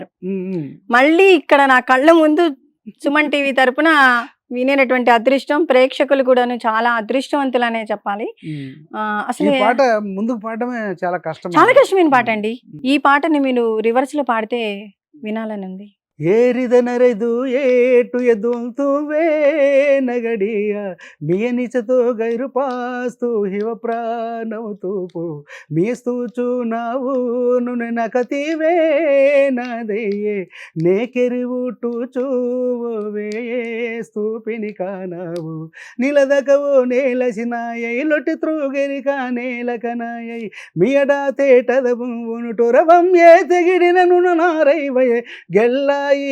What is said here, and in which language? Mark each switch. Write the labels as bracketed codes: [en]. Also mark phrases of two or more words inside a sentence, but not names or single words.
[te] మళ్ళీ ఇక్కడ నా కళ్ళ ముందు సుమన్ టీవీ తరపున వినేటటువంటి అదృష్టం, ప్రేక్షకులు కూడాను చాలా అదృష్టవంతులనే చెప్పాలి. అసలు ఈ పాట ముందుకు పాడడమే చాలా కష్టం, చాలా కష్టమైన పాట అండి. ఈ పాటని మీరు రివర్స్ లో పాడితే వినాలని ఉంది. ಏರಿದನರೆದು ಏಟು ಎದುಲ್ತುವೆ ನಗಡಿಯ ಮಿಯನಿಚತೋ ಗೈರು ಪಾಸ್ತು ಹಿವ ಪ್ರಾಣವು ತೂಪು ಮೀಸ್ತೂಚು ನಾವು ನಕತಿವೇ ನದೆಯೇ నేకెరివుటు చూవే స్తూపిని కానావు నిలదకవో నేలసినాయై లొట్టి త్రూగెరిక నేలకనాయై మియడా తేటదవు ఉనుటొరవం ఏ తెగిడినను నారైవయే గెల్లా ఈ